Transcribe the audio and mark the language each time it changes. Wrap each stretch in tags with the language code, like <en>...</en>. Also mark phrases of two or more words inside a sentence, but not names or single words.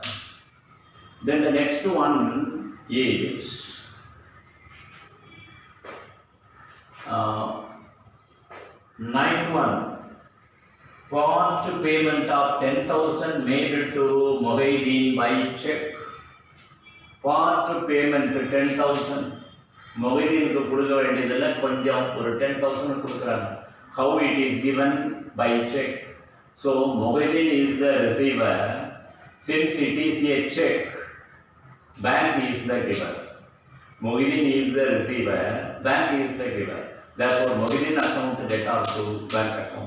<en>Then the next one is 9th one, part payment of 10,000 made to Mohideen by check. Part payment 10,000.</en> <ta>Mohideen கு குடுக்க வேண்டியதில்ல கொஞ்சம் ஒரு 10,000 குடுக்குறாங்க.</ta> <en>How it is given? By check. So Mohideen is the receiver. Since it is a check, bank is the giver. Mohideen is the receiver, bank is the giver. Therefore, Mohideen account debtor to bank account.</en>